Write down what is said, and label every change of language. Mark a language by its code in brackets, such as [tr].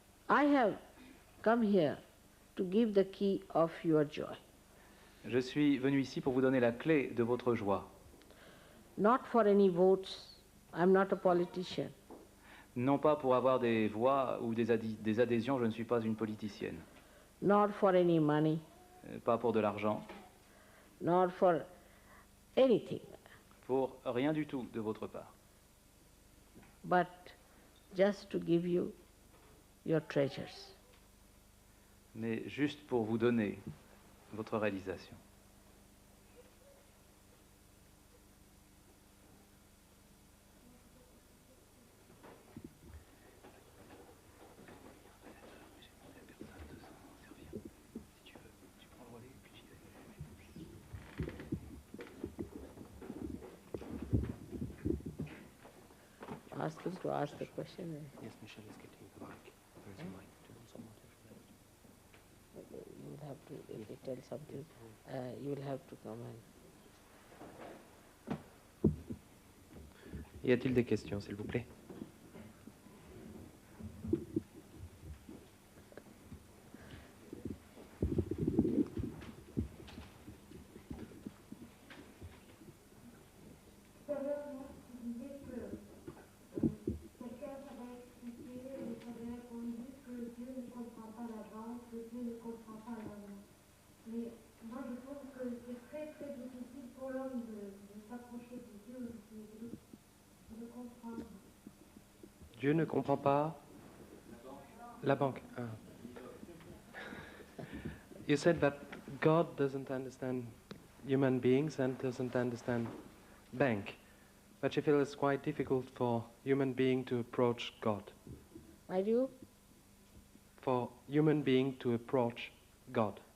[en] I have come here to give the key of your joy. [fr] Je suis venu ici pour vous donner la clé de votre joie. [en] Not for any votes. I'm not a politician. [fr] Non pas pour avoir des voix ou des adhésions, je ne suis pas une politicienne. [en] Not for any money. [fr] Pas pour de l'argent. [en] Not for anything. [fr] Pour rien du tout de votre part. [en] But just to give you your treasures. [fr] Mais juste pour vous donner votre réalisation. [en] Ask him to ask the question. Yes, Michelle is getting the mic. There is a mic. Do you want someone to You will have to, if they tell something, you will have to come and... [fr] Y a-t-il des questions, s'il vous plaît? Dieu ne comprend pas la banque. Ah. [en] You said that God doesn't understand human beings and doesn't understand bank, but you feel it's quite difficult for human being to approach God. Why do you? For human being to approach God.